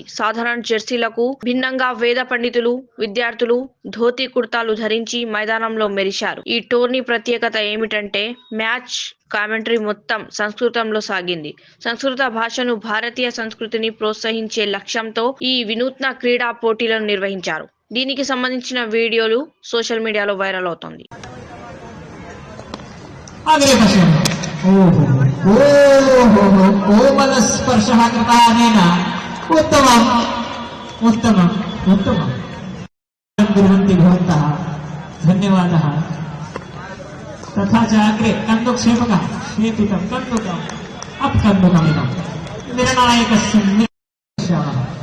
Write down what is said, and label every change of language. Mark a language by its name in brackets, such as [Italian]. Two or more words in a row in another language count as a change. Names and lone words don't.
[Telugu] సాధారణ జెర్సీలకు భిన్నంగా వేద పండితులు, విద్యార్థులు ధోతి కుర్తాలు ధరించి మైదానంలో మెరిశారు. ఈ టోర్నీ ప్రత్యేకత ఏమిటంటే [English] match commentary [Telugu] మొత్తం సంస్కృతంలో సాగింది. సంస్కృత భాషను, భారతీయ సంస్కృతిని ప్రోత్సహించే లక్ష్యంతో ఈ వినూత్న క్రీడా పోటీలను నిర్వహించారు. దీనికి సంబంధించిన వీడియోలు [English] social medialo [Telugu] వైరల్ అవుతోంది. [Sanskrit] अग्रे पश्यामः कोमलस्पर्शः कृतः अनेन उत्तमम् उत्तमम् उत्तमम् कुर्वन्ति भवन्तः धन्यवादः। तथा च अग्रे कन्दुकक्षेपकः क्षेपितं कन्दुकम् अपकन्दुकमिदं निर्णायकस्य पश्यामः।